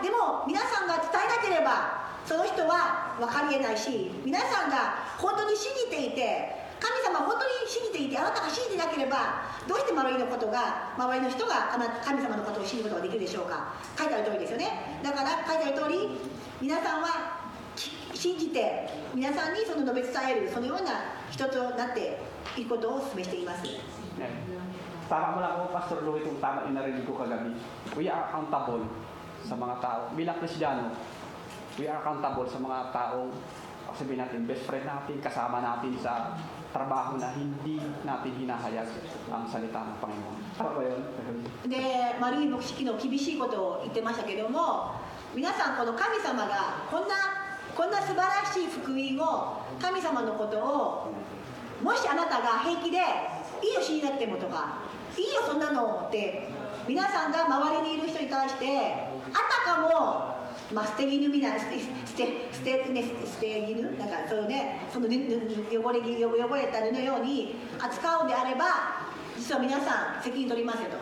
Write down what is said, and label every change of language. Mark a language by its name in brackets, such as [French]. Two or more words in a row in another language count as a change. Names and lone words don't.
[Japanese] でも皆さんが伝えなければその人は分かりえないし、皆さんが本当に信じていて、神様本当に信じていて、あなたが信じてなければどうして周りの人が神様のことを信じることができるでしょうか。書いてある通りですよね。だから書いてある通り、皆さんは信じて皆さんにその述べ伝える、そのような人となっていくことを示しています。 [Filipino] Tama mo lang ako, Pastor Louie, kung tama yung narinig ko kagabi. [English] We are accountable [Filipino] sa mga tao. Bilang Kristiyano, [English] we are accountable [Filipino] sa mga taong, sabihin natin, [English] best friend [Filipino] natin, kasama natin sa trabaho na hindi natin hinahayag ang salita ng Panginoon. Tama ba yun? [Japanese] で、マルイ牧師の厳しいことを言ってましたけども、皆さんこの神様がこんな素晴らしい福音を、神様のことを、もしあなたが平気でいいよ信じなくてもとか、いいよそんなのって皆さんが周りにいる人に対してあたかも、捨て衣みたいな、捨て衣なんかそうね、その汚れた布のように扱うであれば、実は皆さん責任取りますよと。